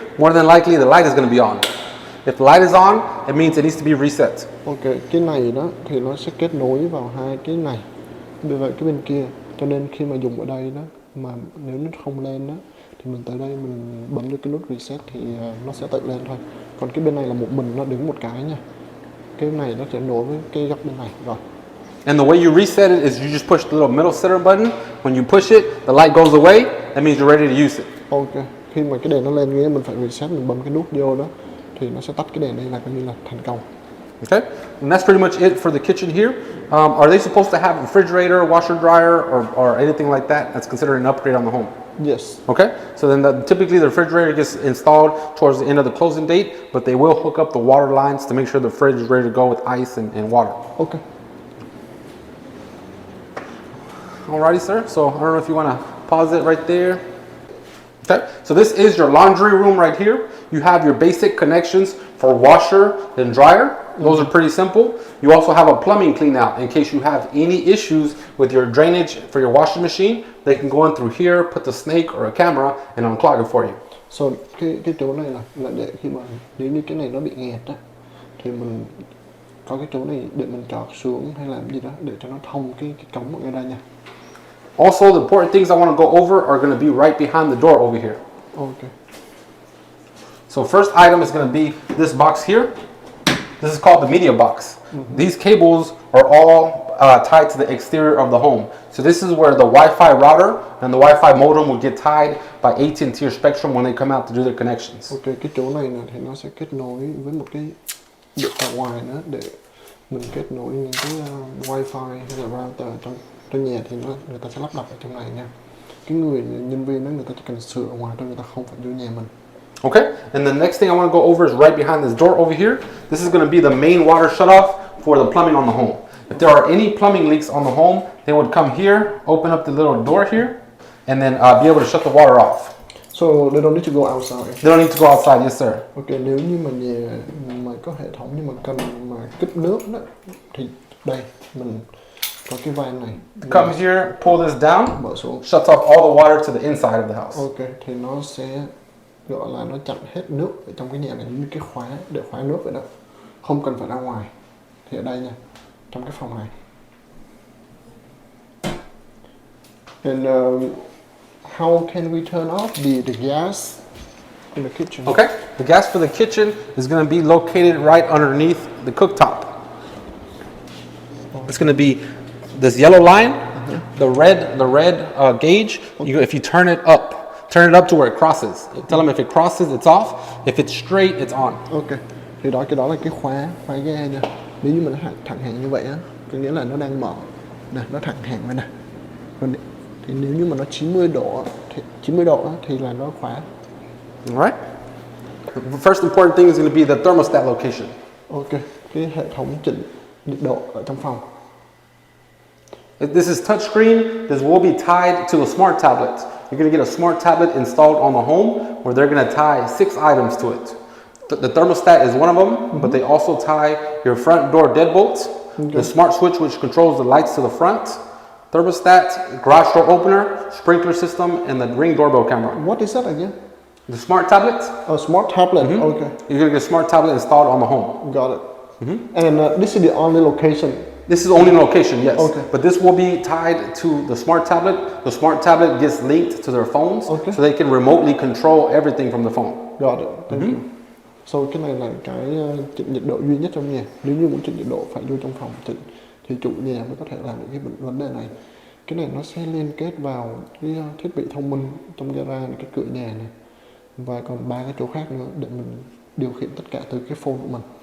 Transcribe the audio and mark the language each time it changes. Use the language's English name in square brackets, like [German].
[English] More than likely the light is going to be on. If the light is on, it means it needs to be reset. [Vietnamese] Ok, cái này đó thì nó sẽ kết nối vào hai cái này với cái bên kia. Cho nên khi mà dùng ở đây đó mà nếu nó không lên đó thì mình tới đây mình bấm vô cái nút reset thì nó sẽ tự lên thôi. Còn cái bên này là một mình nó đứng một cái nha. Cái này nó sẽ nối với cái góc bên này rồi. [English] And the way you reset it is you just push the little middle center button. When you push it, the light goes away. That means you're ready to use it. [Vietnamese] Ok, khi mà cái đèn nó lên nghĩa mình phải reset, mình bấm cái nút vô đó thì nó sẽ tắt cái đèn đây là coi như là thành công. [English] Okay, and that's pretty much it for the kitchen here. Are they supposed to have a refrigerator, washer, dryer, or anything like that? That's considered an upgrade on the home. Yes. Okay, so then typically the refrigerator gets installed towards the end of the closing date, but they will hook up the water lines to make sure the fridge is ready to go with ice and water. Okay. Alrighty, sir. So I don't know if you want to pause it right there. Okay, so this is your laundry room right here. You have your basic connections for washer and dryer. Those are pretty simple. You also have a plumbing clean out in case you have any issues with your drainage for your washing machine. They can go in through here, put the snake or a camera and unclog it for you. [Vietnamese] So cái chỗ này là để khi mà nếu như cái này nó bị nghẹt á thì mình có cái chỗ này để mình chọt xuống hay làm gì đó để cho nó thông cái cống ở đây nha. [English] Also, the important things I want to go over are going to be right behind the door over here. Okay. So first item is going to be this box here. This is called the media box. These cables are all tied to the exterior of the home. So this is where the Wi-Fi router and the Wi-Fi modem will get tied by AT&T or Spectrum when they come out to do their connections. [Vietnamese] Ok, cái chỗ này nè thì nó sẽ kết nối với một cái điện ở ngoài nữa để mình kết nối những cái Wi-Fi hay là router trong nhà thì người ta sẽ lắp đặt ở trong này nha. Cái người nhân viên đó người ta chỉ cần sửa ở ngoài thôi, người ta không phải vô nhà mình. [English] Okay, and the next thing I want to go over is right behind this door over here. This is going to be the main water shutoff for the plumbing on the home. If there are any plumbing leaks on the home, they would come here, open up the little door here, and then be able to shut the water off. So they don't need to go outside. They don't need to go outside, yes sir. [Vietnamese] Ok, nếu như mà nhà mà có hệ thống nhưng mà cần mà kích nước đó thì đây mình có cái van này. [English] Come here, pull this down, [Vietnamese] Mở xuống. [English] shuts off all the water to the inside of the house. [Vietnamese] Ok, thì nó sẽ gọi là nó chặn hết nước ở trong cái nhà này như cái khóa để khóa nước vậy đó. Không cần phải ra ngoài. Thì ở đây nha, trong cái phòng này. [English] And how can we turn off the gas in the kitchen? Okay, the gas for the kitchen is going to be located right underneath the cooktop. It's going to be this yellow line, the red gauge. If you turn it up to where it crosses. Tell them if it crosses, it's off. If it's straight, it's on. [Vietnamese] Ok, thì cái đó là cái khóa ga nha. Nếu như mình thẳng hàng như vậy á, có nghĩa là nó đang mở. Nè, nó thẳng hàng vậy nè. Thì nếu như mà nó 90 độ thì là nó khóa. [English] Alright. The first important thing is going to be the thermostat location. [Vietnamese] Ok, cái hệ thống chỉnh nhiệt độ ở trong phòng. [English] This is touchscreen. This will be tied to a smart tablet. You're going to get a smart tablet installed on the home where they're going to tie 6 items to it. The thermostat is one of them, but they also tie your front door deadbolts, the smart switch which controls the lights to the front, thermostat, garage door opener, sprinkler system, and the Ring doorbell camera. What is that again? The smart tablet. A smart tablet. Okay, You're going to get a smart tablet installed on the home. got it. And this is the only location. This is only in location, yes. Okay. But this will be tied to the smart tablet. The smart tablet gets linked to their phones, so they can remotely control everything from the phone. Got it. Thank you. [Vietnamese] So cái này là cái chỉnh nhiệt độ duy nhất trong nhà. Nếu như muốn chỉnh nhiệt độ phải vô trong phòng chỉnh thì chủ nhà mới có thể làm được cái vấn đề này. Cái này nó sẽ liên kết vào cái thiết bị thông minh trong gara này, cái cửa nhà này và còn 3 cái chỗ khác nữa để mình điều khiển tất cả từ cái phone của mình.